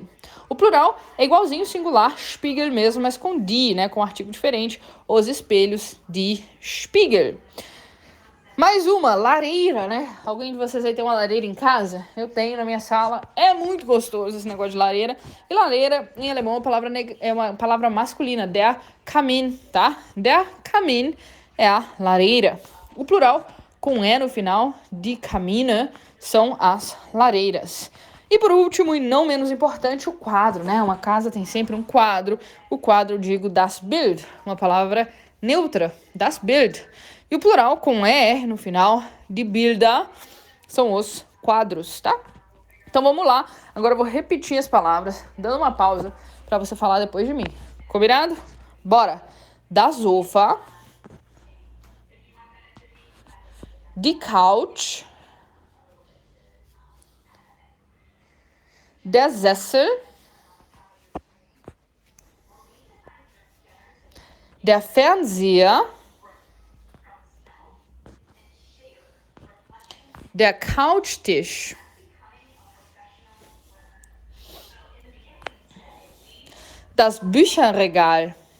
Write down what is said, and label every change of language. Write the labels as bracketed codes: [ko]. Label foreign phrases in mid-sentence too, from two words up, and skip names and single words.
[pt] O plural é igualzinho ao singular, Spiegel mesmo, mas com die, né? Com um artigo diferente. Os espelhos, [de] die Spiegel. [pt] Mais uma, lareira, né? Alguém de vocês aí tem uma lareira em casa? Eu tenho na minha sala. É muito gostoso esse negócio de lareira. E lareira, em alemão, é uma palavra masculina. [de] Der Kamin, [pt] tá? [de] Der Kamin [pt] é a lareira. O plural, com E no final, [de] die Kamine, [pt] são as lareiras. E por último, e não menos importante, o quadro, né? Uma casa tem sempre um quadro. O quadro, eu digo, [de] das Bild, [pt] uma palavra neutra, [de] das Bild. [pt] E o plural, com ER no final, [de] de Bilder, [pt] são os quadros, tá? Então vamos lá. Agora eu vou repetir as palavras, dando uma pausa para você falar depois de mim. Combinado? Bora! [de] Das Sofa, die Couch, der Sessel, der Fernseher, der Couchtisch, das Bücherregal,